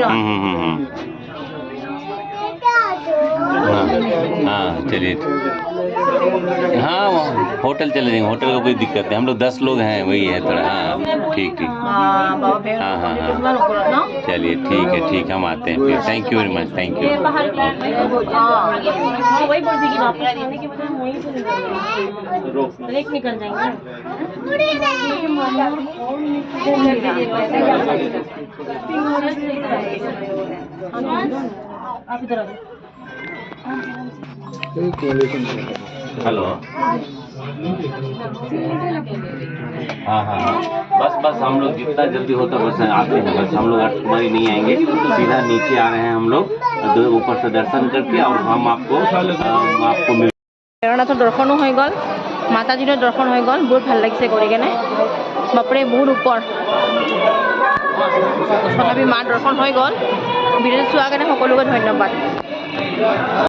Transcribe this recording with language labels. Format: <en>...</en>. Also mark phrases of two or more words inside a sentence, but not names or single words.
<hi>हाँ चलिए हाँ होटल चले जाएंगे, होटल का कोई दिक्कत नहीं, हम लोग 10 लोग हैं, वही है थोड़ा। हाँ ठीक ठीक।</hi> <as>বাবা ভেৰ</as> <hi>हाँ हाँ हाँ</hi> <as>কিমান ওপৰত ন</as> <hi>चलिए ठीक है, हम आते हैं फिर।</hi> <en>thank you very much, thank you.</en> <hi>वही बोल कि वापस आने के बजाय वहीं से निकल जाएंगे। आप इधर आ जाओ। हेलो। हाँ हाँ बस हम लोग जितना जल्दी होता बस आते हैं, बस हम लोग कुमारी नहीं आएंगे, सीधा नीचे आ रहे हैं हम लोग, ऊपर से दर्शन करके और हम आपको मिल।</hi> <as>ভেৰনাথৰ দৰ্শনো হৈ গ'ল, মাতাজীৰো দৰ্শন হৈ গ'ল, বহুত ভাল লাগিছে কৰি কেনে। বাপৰে বহুত ওপৰ, তথাপি মাৰ দৰ্শন হৈ গ'ল। ভিডিঅ'টো চোৱাৰ কাৰণে সকলোকে ধন্যবাদ।</as>